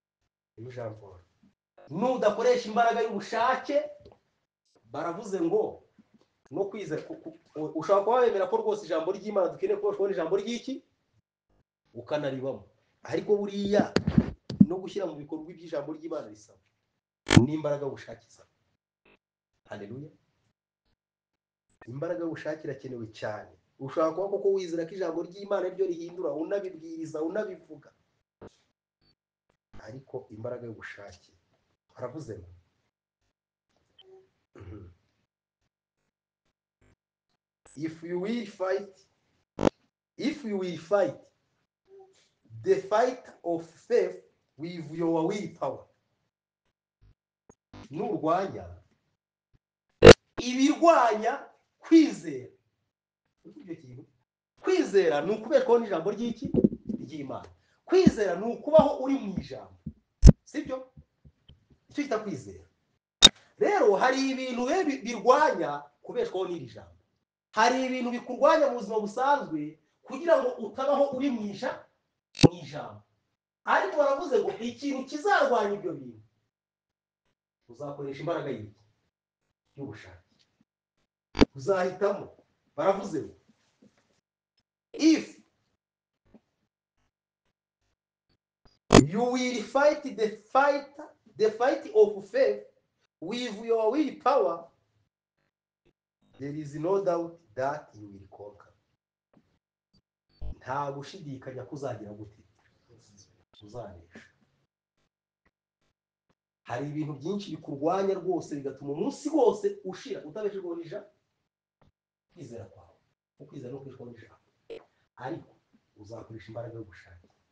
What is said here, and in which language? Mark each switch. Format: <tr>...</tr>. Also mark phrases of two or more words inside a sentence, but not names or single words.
<rw>Jean Paul, nudakoresha imbaraga y'ubushake, baravuze ngo no kwizera ushobora kuba wemera ko rwose ijambo ry'Imana dukeneye kubona ijambo ry'iki ukanaribamo, ariko buriya no gushyira mu bikorwa iby'ijambo ry'Imana risaba n'imbaraga gushakisha. Haleluya. Imbaraga y'ubushake irakenewe cyane. Ushobora kuba koko wizera ko ijambo ry'Imana ryo rihindura, unabibwiriza, unabivuga, ariko imbaraga y'ubushake aravuze ngo</rw> <en>if you will fight the fight of faith with your willpower,</en> <rw>nurwanya ibirwanya kwizera. Icyo kintu kwizera ni ukubeshwaho n'ijambo ry'iki ry'Imana. Kwizera ni ukubaho uri mu ijambo, sibyo? Icyo kita kwizera. Rero hari ibintu birwanya kubeshwaho n'iri jambo, hari ibintu bikurwanya mu buzima busanzwe kugira ngo utabaho uri mu ijambo. Ariko baravuze ngo ikintu kizarwanya ibyo bintu uzakoresha imbaraga y'ubushake, uzahitamo. Baravuze ngo</rw> <en>if you will fight the fight of faith with your willpower, there is no doubt that you will conquer.</en> <rw>Nta gushidikanya kuzagira gute uzanesha. Hari ibintu byinshi bikurwanya rwose bigatuma umunsi wose ushira utabeshejweho n'ijambo kwizera kwawe, ukwizera no kwishwa n'ijambo, ariko uzakoresha imbaraga yo gushaka.</rw>